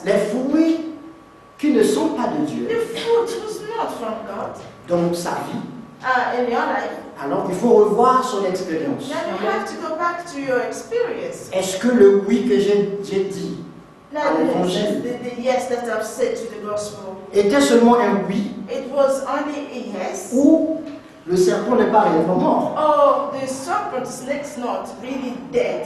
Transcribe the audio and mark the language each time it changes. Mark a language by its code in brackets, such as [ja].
[fr] les fruits qui ne sont pas de Dieu [en] the fruit was not from God [fr] dans sa vie, [en] in your life, [fr] alors il faut revoir son expérience. [en] then you have to go back to your experience. [fr] Est-ce que le oui que j'ai dit [en] Now, [fr] l'évangile [en] the yes that I've said to the gospel, [fr] était seulement un oui [en] it was only a yes. [fr] ou le serpent n'est pas réellement mort? [en] Oh, the serpent snake's not really dead.